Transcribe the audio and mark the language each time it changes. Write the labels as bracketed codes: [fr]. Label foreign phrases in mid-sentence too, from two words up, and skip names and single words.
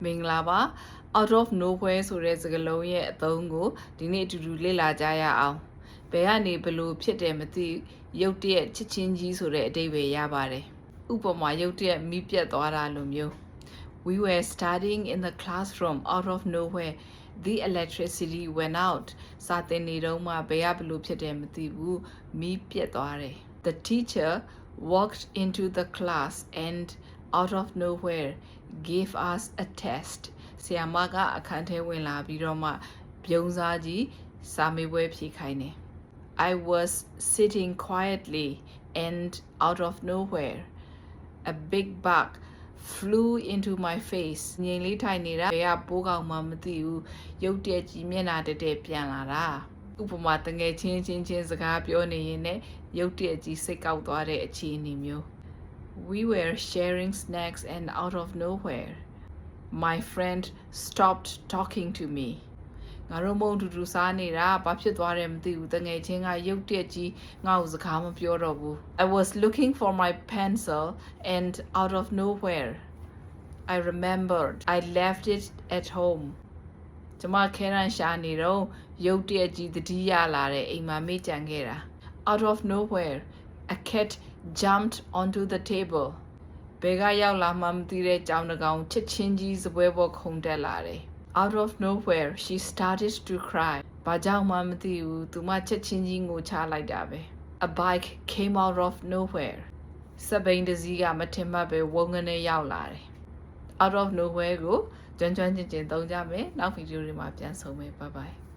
[my] မင်္ဂလာပါ [en] out of nowhere [my] ဆိုတဲ့စကားလုံးရဲ့အသုံးကိုဒီနေ့အတူတူလေ့လာကြရအောင်ဘယ်ကနေဘလို့ဖြစ်တယ်မသိရုတ်တရက်ချစ်ချင်းကြီးဆိုတဲ့အဓိပ္ပာယ်ရပါတယ်ဥပမာရုတ်တရက်မီးပြတ် သွားတာလိုမျိုး [en] We were studying in the classroom out of nowhere the electricity went out [my] စာသင်နေတော့မှဘယ်ကဘလို့ဖြစ်တယ်မသိဘူးမီးပြတ်သွားတယ် [en] The teacher walked into the class and out of nowhere gave us a test [my] ဆရာမကအခန်းထဲဝင်လာပြီးတော့မှပြုံးစား ကြီးစာမေးပွဲဖြေခိုင်းတယ် [en] I was sitting quietly and out of nowhere a big bug flew into my face [my] ငြိမ်လေးထိုင်နေတာဘယ်ကပိုးကောင်မှမသိဘူးရုတ်တရက်ကြီးမျက်နှာတက်တက်ပြန်လာတာဥပမာတငယ်ချင်းစကားပြောနေရင်လည်းရုတ်တရက်ကြီးစိတ်ကောက်သွားတဲ့အခြေအနေမျိုး [en] We were sharing snacks and out of nowhere, my friend stopped talking to me. [my] ငါတို့မုံတူတူစားနေတာဘာဖြစ်သွားတယ်မသိဘူးတငယ်ချင်းကရုတ်တရက်ကြီးငါ့ကိုစကားမပြောတော့ဘူး [en] I was looking for my pencil and out of nowhere, I remembered I left it at home. [my] ကျမခဲရန်ရှာနေတော့ရုတ်တရက်ကြီးသတိရလာတဲ့အိမ်မှာမေ့ကြံခဲ့တာ [en] Out of nowhere, a cat jumped onto the table [my] ဘယ်ကရောက်လာမှမသိတဲ့ကြောင်တကောင်ချစ်ချင်းကြီးစပွဲပေါ်ခုန်တက်လာတယ် [en] Out of nowhere she started to cry [my] ဘာကြောင့်မှမသိဘူးသူမချစ်ချင်းကြီးငိုချလိုက်တာပဲ [en] A bike came out of nowhere [my] စက်ဘိန်းတစ်စီးကမထင်မှတ်ပဲဝုန်းကနေရောက်လာတယ် [en] Out of nowhere [my] ကိုကျွမ်းကျင်သုံးကြမယ်နောက်ဗီဒီယိုတွေမှာပြန်ဆုံမယ် [en] Bye bye